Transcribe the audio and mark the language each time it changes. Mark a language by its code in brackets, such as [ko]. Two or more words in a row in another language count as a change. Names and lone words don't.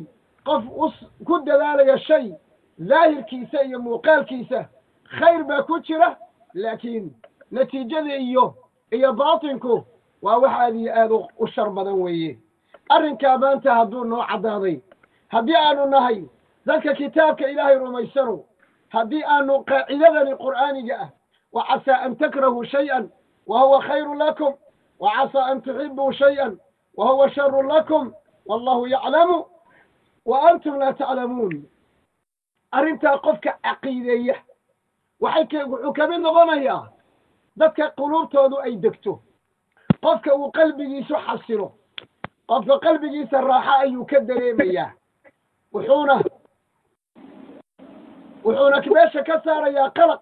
[so] qof ku dadaalaya shay daahirkiisa iyo muuqaalkiisa khayr baa ku jira laakiin natiijada iyo baatinku waa wax aad iyo aad u shar badan weeye arrinkaa maanta hadduu noo caddaaday haddii aanu nahay dadka kitaabka ilaahay rumaysano haddii aanu qaacidadani qur'aaniga ah [ar] وعسى أن تكرهوا شيئا وهو خير لكم وعسى أن تحبوا شيئا وهو شر لكم والله يعلم وأنتم لا تعلمون [so] arrintaa qofka caqiideeya wuxuu ka mid noqonayaa dadka quluubtoodu ay degto qofka uu qalbigiisu xasilo qofka qalbigiisa raaxo ayuu ka dareemayaa wuxuuna meesha ka saarayaa qalaq